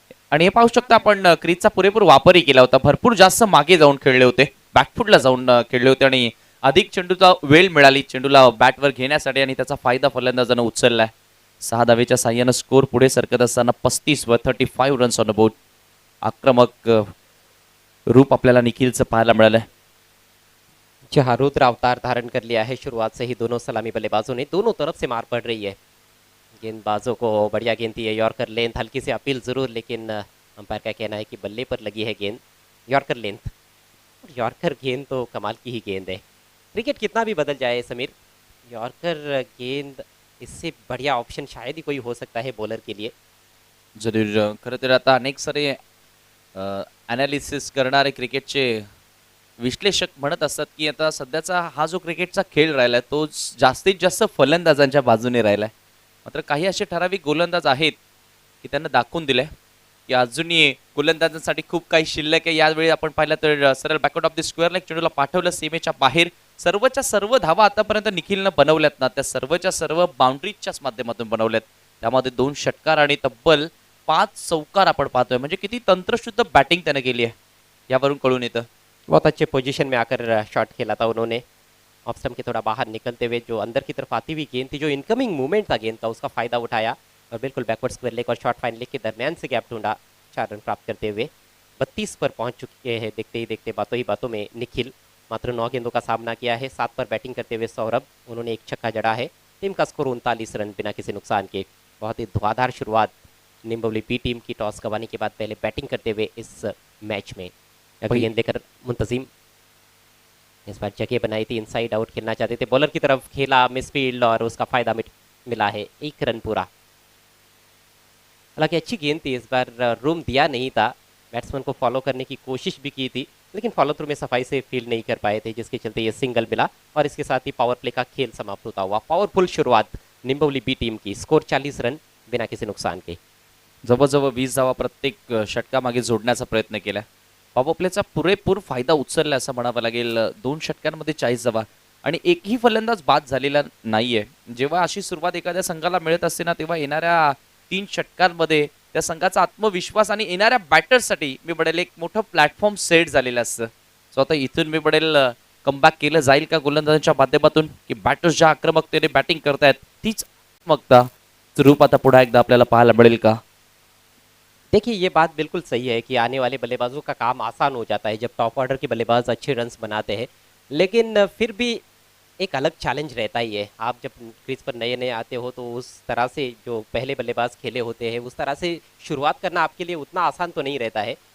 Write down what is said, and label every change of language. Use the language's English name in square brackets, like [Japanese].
[Marathi] आणि हे पाहू शकता आपण क्रीजचा पुरेपूर वापरही केला होता. भरपूर जास्त मागे जाऊन खेळले होते, बॅकफुटला जाऊन खेळले होते आणि अधिक चेंडूचा वेळ मिळाली चेंडूला बॅटवर घेण्यासाठी आणि त्याचा फायदा फलंदाजानं उचललाय. 6 धावेच्या साह्यानं स्कोर पुढे सरकत असताना 35 व 35 रन्स ऑन द बोर्ड. आक्रमक रूप आपल्याला निखिलचं पाहायला मिळालंय. [Hindi] जहां रुद्र अवतार धारण कर लिया है। शुरुआत से ही दोनों सलामी बल्लेबाजों ने दोनों तरफ से मार पड़ रही है। गेंदबाजों को बढ़िया गेंद थी है, यॉर्कर लेंथ हल्की सी अपील जरूर, लेकिन अंपायर का कहना है कि बल्ले पर लगी है गेंद, यॉर्कर लेंथ। और यॉर्कर गेंद तो कमाल की ही गेंद है। क्रिकेट कितना भी बदल जाए समीर, यॉर्कर गेंद इससे बढ़िया ऑप्शन शायद ही कोई हो सकता है बॉलर के लिए। जरूर. [Marathi] खरं तर आता अनेक सारे ॲनालिसिस करणारे क्रिकेटचे विश्लेषक म्हणत असतात की आता सध्याचा हा जो क्रिकेटचा खेळ राहिलाय तो जास्तीत जास्त फलंदाजांच्या बाजूने राहिलाय. मात्र काही असे ठराविक गोलंदाज आहेत की त्यांना दाखवून दिलंय की अजूनही गोलंदाजांसाठी खूप काही शिल्लक आहे. यावेळी आपण पाहिलं तर सरळ back out of the square leg चेंडूला पाठवलं सीमेच्या बाहेर. सर्वच्या सर्व धावा आतापर्यंत निखिलनं बनवल्यात ना, त्या सर्वच्या सर्व बाउंड्रीजच्याच माध्यमातून बनवल्यात. त्यामध्ये 2 षटकार आणि तब्बल 5 चौकार आपण पाहतोय. म्हणजे किती तंत्रशुद्ध बॅटिंग त्याने केली आहे यावरून कळून येतं. [Hindi] बहुत अच्छे पोजीशन में आकर शॉट खेला था उन्होंने। ऑफ स्टंप के थोड़ा बाहर निकलते हुए जो अंदर की तरफ आती हुई गेंद थी, जो इनकमिंग मूवमेंट था गेंद का, उसका फायदा उठाया और बिल्कुल बैकवर्ड स्क्वायर लेग और शॉर्ट फाइन लेग के दरमियान से गैप ढूंढा 4 रन प्राप्त करते हुए 32 पर पहुंच चुके हैं। देखते ही देखते बातों ही बातों में निखिल मात्र 9 गेंदों का सामना किया है। 7 पर बैटिंग करते हुए सौरभ, उन्होंने एक छक्का जड़ा है। टीम का स्कोर 39 रन बिना किसी नुकसान के। बहुत ही धुआंधार शुरुआत निम्बोली बी टीम की टॉस गंवाने के बाद पहले बैटिंग करते हुए इस मैच में। अगली गेंद लेकर मुंतजिम, इस बार जगह बनाई थी, इनसाइड आउट खेलना चाहते थे, बॉलर की तरफ खेला, मिसफील्ड और उसका फायदा मिला है। 1 रन पूरा। हालांकि अच्छी गेंद थी, इस बार रूम दिया नहीं था, बैट्समैन को फॉलो करने की कोशिश भी की थी, लेकिन फॉलो थ्रू में सफाई से फील्ड नहीं कर पाए थे, जिसके चलते ये सिंगल मिला और इसके साथ ही पावर प्ले का खेल समाप्त होता हुआ। पावरफुल शुरुआत निम्बोली बी टीम की। स्कोर 40 रन बिना किसी नुकसान के। [Marathi] जवळजवळ 20 धावा प्रत्येक षटकामागे जोडण्याचा प्रयत्न केला. पॉवर प्लेचा पुरेपूर फायदा उचलला असं म्हणावं लागेल. 2 षटकांमध्ये 40 धावा आणि एकही फलंदाज बाद झालेला नाहीये. जेव्हा अशी सुरुवात एखाद्या संघाला मिळत असते ना, तेव्हा येणाऱ्या 3 षटकांमध्ये त्या संघाचा आत्मविश्वास आणि येणाऱ्या बॅटर्ससाठी मी म्हणेल एक मोठं प्लॅटफॉर्म सेट झालेलं असतं. सो आता इथून मी म्हणेल कमबॅक केलं जाईल का गोलंदाजांच्या माध्यमातून, की बॅटर्स ज्या आक्रमकतेने बॅटिंग करतायत तीच आक्रमकता रूप आता पुन्हा एकदा आपल्याला पाहायला मिळेल का? [Hindi] देखिए ये बात बिल्कुल सही है कि आने वाले बल्लेबाजों का काम आसान हो जाता है जब टॉप ऑर्डर के बल्लेबाज अच्छे रन्स बनाते हैं, लेकिन फिर भी एक अलग चैलेंज रहता ही है। आप जब क्रीज पर नए नए आते हो तो उस तरह से जो पहले बल्लेबाज खेले होते हैं उस तरह से शुरुआत करना आपके लिए उतना आसान तो नहीं रहता है।